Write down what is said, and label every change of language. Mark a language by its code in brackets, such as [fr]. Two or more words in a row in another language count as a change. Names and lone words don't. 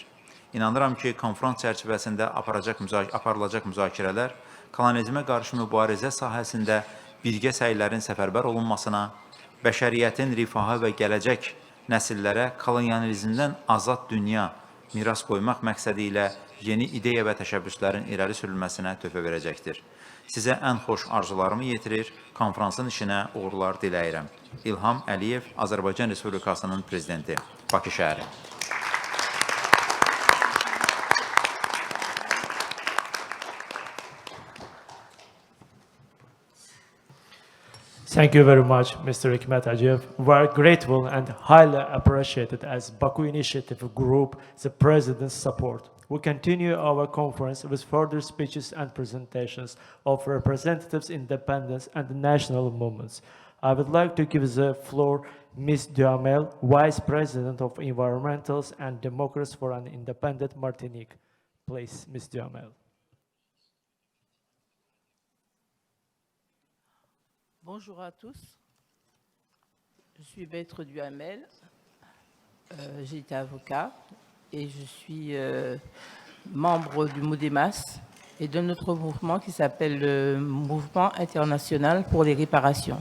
[az] İnanıram ki, konferans çərçivəsində aparılacaq müzakirələr kolonizmə qarşı mübarizə sahəsində birgə səylərin səfərbər olunmasına, bəşəriyyətin rifahı və gələcək nəsillərə kolonializmdən azad dünya miras qoymaq məqsədi ilə yeni ideya və təşəbbüslərin irəli sürülməsinə töhfə verəcəkdir. Sizə ən xoş arzularımı yetirir, konferansın işinə uğurlar diləyirəm. İlham Əliyev, Azərbaycan Respublikasının Prezidenti, Bakı şəhəri. [en] Thank you very much, Mr. Hikmet Ajev. We are grateful and highly appreciated as Baku Initiative Group the President's support. We continue our conference with further speeches and presentations of representatives, independence, and national movements. I would like to give the floor Ms. Duhamel, Vice President of Environmentals and Democrats for an Independent Martinique. Please, Ms. Duhamel. [fr] Bonjour à tous, je suis Maître Duhamel, j'ai été avocat et je suis membre du MODEMAS et de notre mouvement qui s'appelle le Mouvement international pour les réparations.